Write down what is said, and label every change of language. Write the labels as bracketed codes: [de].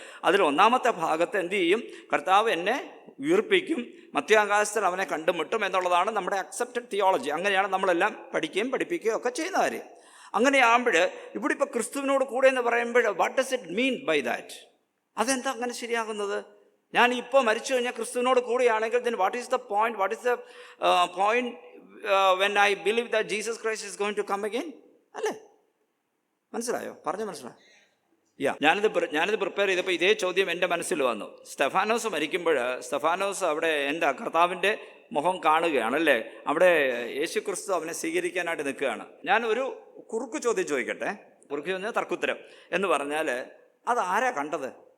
[ml] അതിൽ ഒന്നാമത്തെ ഭാഗത്ത് എന്തു ചെയ്യും? കർത്താവ് എന്നെ ഉയർപ്പിക്കും, മധ്യാകാശത്തിൽ അവനെ കണ്ടുമുട്ടും എന്നുള്ളതാണ് നമ്മുടെ അക്സെപ്റ്റഡ് തിയോളജി. അങ്ങനെയാണ് നമ്മളെല്ലാം പഠിക്കുകയും പഠിപ്പിക്കുകയും ഒക്കെ ചെയ്യുന്ന കാര്യം. അങ്ങനെയാകുമ്പോൾ ഇവിടെ ഇപ്പോൾ ക്രിസ്തുവിനോട് കൂടെ എന്ന് പറയുമ്പോൾ [en] What does it mean by that? [ml] അതെന്താ അങ്ങനെ ശരിയാകുന്നത്? ഞാൻ ഇപ്പോൾ മരിച്ചു കഴിഞ്ഞാൽ ക്രിസ്തുവിനോട് കൂടെയാണെങ്കിൽ [en] then what is the point? What is the point when I believe that Jesus Christ is going to come again? [ml] അല്ലേ? മനസ്സിലായോ? മനസ്സിലായോ? ഞാനിത് പ്രിപ്പയർ ചെയ്തപ്പോൾ ഇതേ ചോദ്യം എൻ്റെ മനസ്സിൽ വന്നു. സ്തെഫാനോസ് മരിക്കുമ്പോൾ സ്തെഫാനോസ് അവിടെ എന്താ കർത്താവിൻ്റെ മുഖം കാണുകയാണല്ലേ, അവിടെ യേശു ക്രിസ്തു അവനെ സ്വീകരിക്കാനായിട്ട് നിൽക്കുകയാണ്. ഞാൻ ഒരു കുറുക്ക് ചോദ്യം ചോദിക്കട്ടെ. കുറുക്ക് ചോദ്യം തർക്കുത്തരം എന്ന് പറഞ്ഞാൽ അത് ആരാ കണ്ടത്?